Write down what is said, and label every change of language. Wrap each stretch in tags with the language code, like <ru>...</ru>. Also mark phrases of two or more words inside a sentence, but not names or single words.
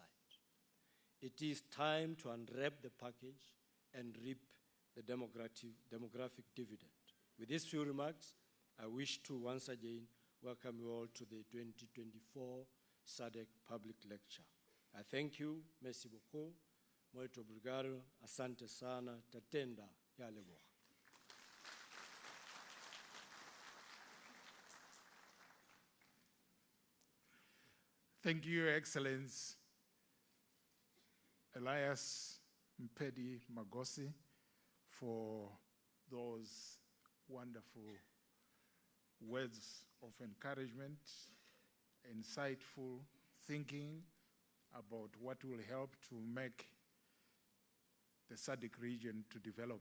<en>It is time to unwrap the package and reap the demographic dividend. With these few remarks, I wish to once again welcome you all to the 2024 SADC Public Lecture. I thank you,</en> <fr>merci beaucoup,</fr> <pt>muito obrigado,</pt> <sw>asante sana,</sw> <sn>tatenda, yaleboha.</sn> <en>Thank you, Your Excellency Elias Mpedi Magosi, for those wonderful words of encouragement, insightful thinking about what will help to make the SADC region to develop.</en>